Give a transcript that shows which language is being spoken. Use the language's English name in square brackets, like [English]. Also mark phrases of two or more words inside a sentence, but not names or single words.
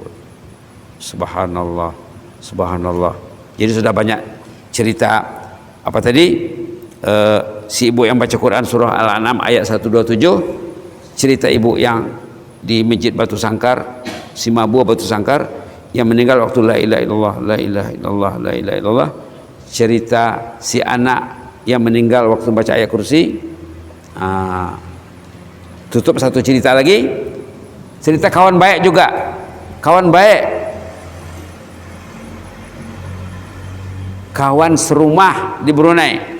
[Arabic] Subhanallah. Subhanallah. [Indonesian] Jadi sudah banyak cerita. Apa tadi? Si ibu yang baca Quran surah Al-An'am ayat 127, cerita ibu yang di Masjid Batu Sangkar, si Mabua Batu Sangkar yang meninggal waktu [Arabic] la ilaha illallah, la ilaha illallah, la ilaha illallah. [Indonesian] Cerita si anak yang meninggal waktu baca ayat kursi. Tutup satu cerita lagi, cerita kawan baik juga. Kawan baik, kawan serumah di Brunei.